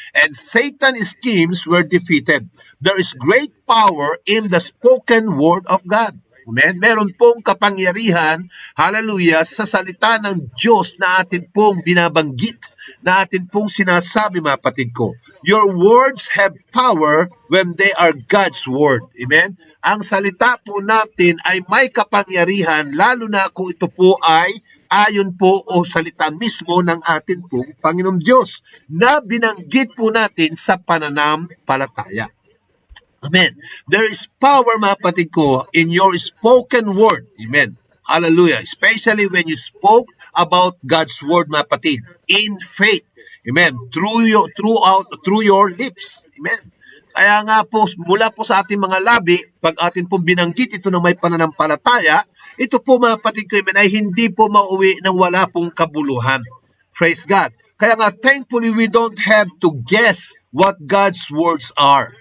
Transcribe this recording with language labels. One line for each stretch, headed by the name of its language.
English: And Satan's schemes were defeated. There is great power in the spoken word of God.
Filipino: Amen. Meron pong kapangyarihan, hallelujah, sa salita ng Diyos na atin pong binabanggit, na atin pong sinasabi, mga kapatid ko.
English: Your words have power when they are God's word. Amen.
Filipino: Ang salita po natin ay may kapangyarihan, lalo na kung ito po ay ayon po o salita mismo ng atin pong Panginoong Diyos na binanggit po natin sa pananampalataya.
English: Amen. There is power,
Filipino: mga kapatid ko,
English: in your spoken word. Amen. Hallelujah. Especially when you spoke about God's word,
Filipino: mga kapatid,
English: in faith. Amen. Through your lips. Amen.
Filipino: Kaya nga po, mula po sa ating mga labi, pag atin pong binanggit ito ng may pananampalataya, ito po mga kapatid ko, amen, ay hindi po mauwi ng wala pong kabuluhan.
English: Praise God. Kaya nga, thankfully, we don't have to guess what God's words are.